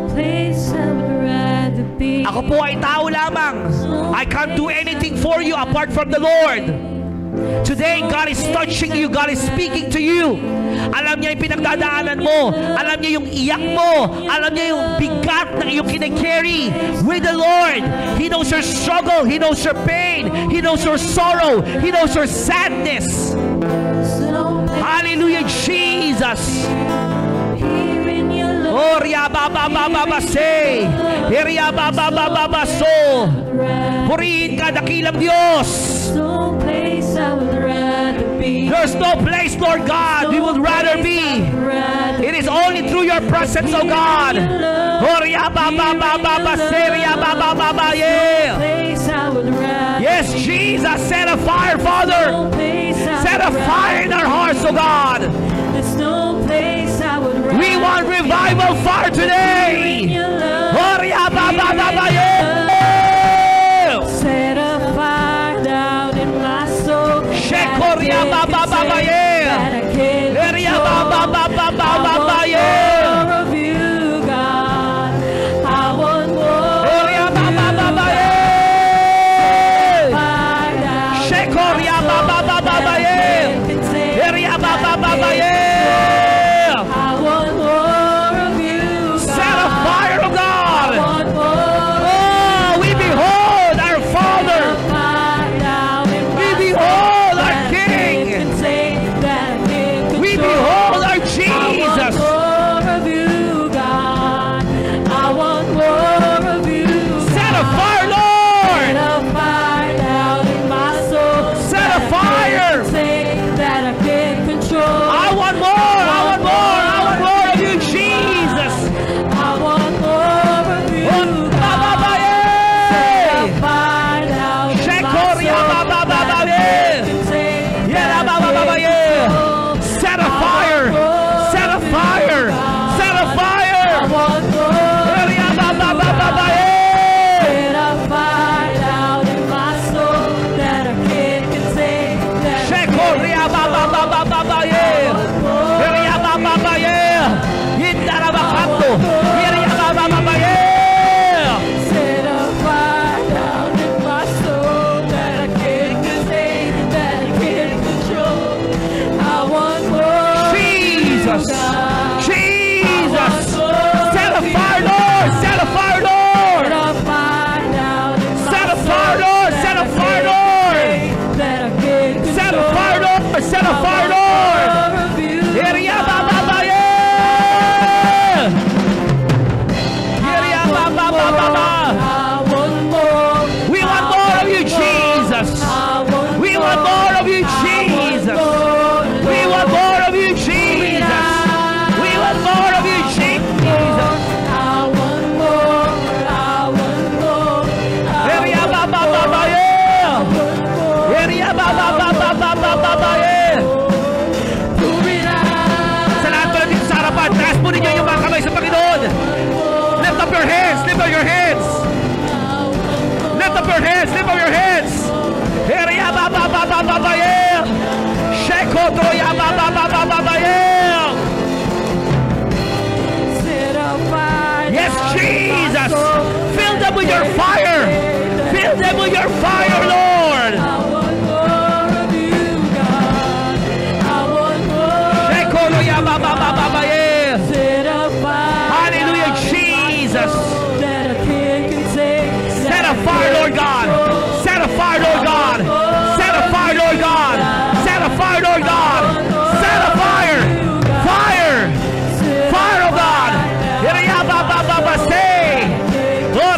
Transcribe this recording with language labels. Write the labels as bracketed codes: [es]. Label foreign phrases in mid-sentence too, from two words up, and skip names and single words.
[tl] Ako po ay tao lamang. [en] I can't do anything for you apart from the Lord. Today, God is touching you. God is speaking to you. [tl] Alam niya yung pinagdadaanan mo. Alam niya yung iyak mo. Alam niya yung bigat na iyong kinakarry [en] with the Lord. He knows your struggle. He knows your pain. He knows your sorrow. He knows your sadness. Hallelujah, Jesus. Oh, riyababababase. Riyababababase. [tl] Purihin ka, dakilang Diyos. [en] There's no place, Lord God, we would rather be. It is only through your presence, oh God. Yes, Jesus, set a fire, Father. Set a fire in our hearts, oh God. We want revival fire today. Set a fire down in my soul. Shekoria baba baba ye. Eria baba baba baba ye. More of you, God. I want more. Eria baba baba ye. Shekoria baba baba ye. Eria baba baba ye. I want more of you, God. Set a fire, oh God. I want more. Oh, we behold our Father. We behold our King. We behold our Jesus. Set a fire, Lord. Set a fire. I want more. I want more. I want more of you, Jesus. Shekoria baba baba ye. Yera baba baba ye. Set a fire. Set a fire. Set a fire. Eria baba baba baba ye. Shekoria baba baba baba ye. Eria baba baba ye. Yindara bakanto. Eria baba baba ye. Set a fire down in my soul that I can't contain, that I can't control. I want more. Jesus. Jesus. Set a fire, Lord. Set a fire, Lord. Set a fire down in my Set a fire, Lord. Set a fire, Lord. that I can't control. Set a fire, Lord. Set a fire, Lord. More of you, Eria baba baba ye. Eria baba baba baba. I want more. We want more of you, Jesus. We want more of you, Jesus. We want more of you, Jesus. We want more of you, Jesus. I want more. I want more. Eria baba baba ye. Eria baba baba baba baba ye. [tl] Sa lahat po natin sa harapan, taas po ninyo yung mga kamay sa Panginoon. [en] Lift up your hands. Lift up your hands. Lift up your hands. Lift up your hands. Eria baba baba baba ye. Shekoto ya baba baba baba ye. Set a fire Yes, down in my Jesus. soul. Fill them with your fire. Fill them with your fire, Lord. I want more of you, God. I want more. Shekoto ya baba baba baba ye. Set a fire Hallelujah, down in my Jesus. soul that I can't contain, Set a fire, Lord God. Set a fire, Lord God. Set a fire, Lord God. Set a fire, Lord God. Set a fire. Fire. Fire, oh God. Eria baba baba say.